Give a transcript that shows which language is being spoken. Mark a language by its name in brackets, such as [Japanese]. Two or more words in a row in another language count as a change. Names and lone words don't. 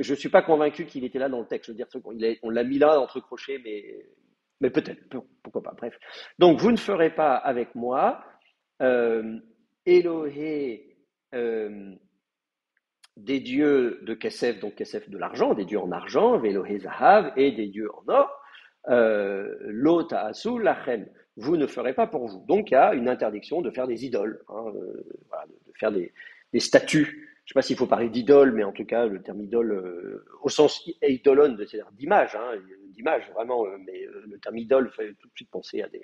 [French] Je ne suis pas convaincu qu'il était là dans le texte. Je veux dire, on l'a mis là entre crochets, mais peut-être, pourquoi pas. Bref. Donc vous ne ferez pas avec moi Elohé des dieux de Kesef, donc Kesef de l'argent, des dieux en argent, [Hebrew] ואלהי זהב, [French] et des dieux en or, [Hebrew] לא תעשו לכם. [French] Vous ne ferez pas pour vous. Donc il y a une interdiction de faire des idoles, hein, voilà, de faire des statues. Je ne sais pas s'il faut parler d'idole, mais en tout cas le terme idole, au sens eidolon, c'est-à-dire d'image, hein, d'image vraiment, mais le terme idole fait tout de suite penser à des.